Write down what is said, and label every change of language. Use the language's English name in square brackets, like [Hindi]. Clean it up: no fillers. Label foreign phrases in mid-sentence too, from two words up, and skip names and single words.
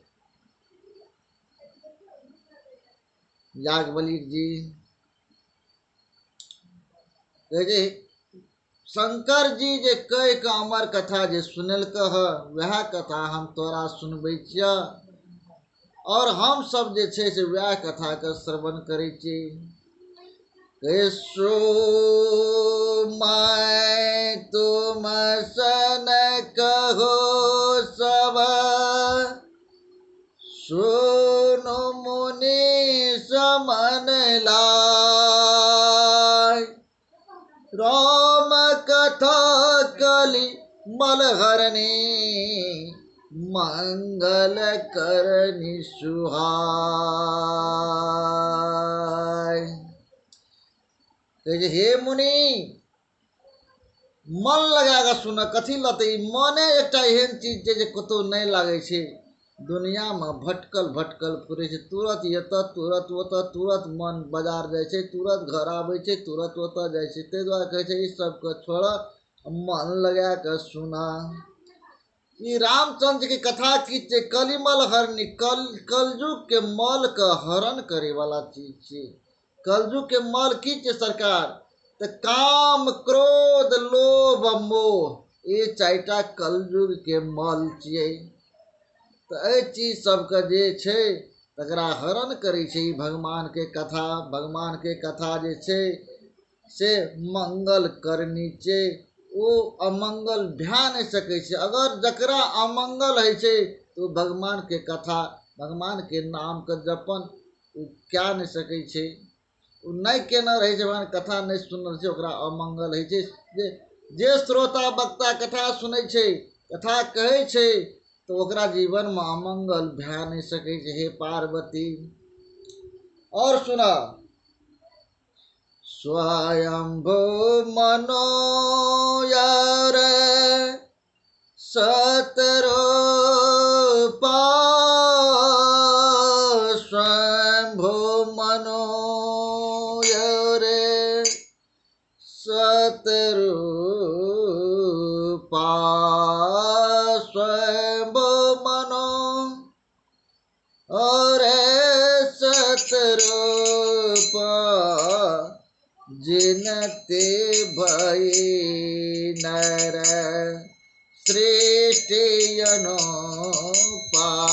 [Maithili] याज्ञवल्क्य जी कहे छै शंकर जी जे कह के अमर कथा जे सुनलक है वह कथा हम तोरा सुनबै छिया। और हम सब जे छै से वह कथा के श्रवण करै छी। [Awadhi] सो मैं तुम सन कहो सब, सुनो मुनि समन लाय। राम कथा कलि मलहरणी, मंगल करनी सुहाय। [Maithili] हे मुनि मन लगाकर सुन, कथी लते मने एकटा एहन चीज छै जे कतौ नहीं लागे छै। दुनिया में भटकल भटकल फिरे छै, तुरंत एत तुरंत ओत, तुरंत मन बाजार जाय छै, तुरंत घर आवे छै, तुरंत ओत जाय छै। ताहि दुआरे कहे छै ई सब के छोड़, मन लगा के सुना। ई रामचंद्र की कथा की छै? कलिमल हरनी, कलयुग के मल के हरण करे वाला चीज छै। कलयुग के मल की छै सरकार? तो काम क्रोध लोभ मोह, ये चारिटा कलयुग के मल छियै। तो एहि चीज सबके जे छै तकरा हरण करे छै ई भगवान के कथा। भगवान के कथा जे छै से मंगल करनी छै, ओ अमंगल भै नहीं सकै छै। अगर जकरा अमंगल है छै तो भगवान के कथा, भगवान के नाम के जपन ओ क्या नहीं सकै छै। ओ नहीं केना रहे छै, भगवान कथा नहीं सुनल छै, ओकरा अमंगल है छै। जे श्रोता वक्ता कथा सुनै छै, कथा कहै छै, तो ओकरा जीवन में अमंगल भै नहीं सकै छै। हे पार्वती और सुना, [Awadhi] स्वयंभू मनोयर सतरूपा, स्वयंभू मनोयर सतरूपा, स्वयंभू मनो और सतरूपा, जिनते भई नर सृष्टि अनुपा।